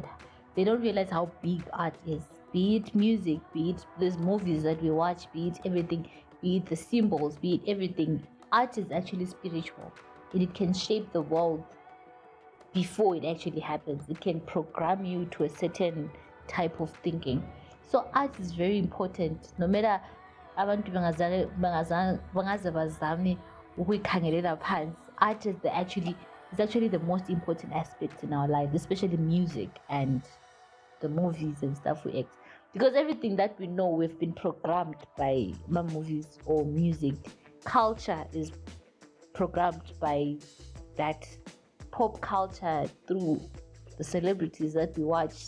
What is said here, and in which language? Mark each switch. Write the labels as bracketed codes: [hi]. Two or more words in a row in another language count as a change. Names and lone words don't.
[en] They don't realize how big art is. Be it music, be it these movies that we watch, be it everything, be it the symbols, be it everything. Art is actually spiritual, and it can shape the world before it actually happens. It can program you to a certain type of thinking. So art is very important. No matter [nd] abantu bangaze bazame ukuyikhangelela phansi, [en] art is actually the most important aspect in our lives, especially music and the movies and stuff we act, because everything that we know, we've been programmed by movies or music. Culture is programmed by that pop culture through the celebrities that we watch.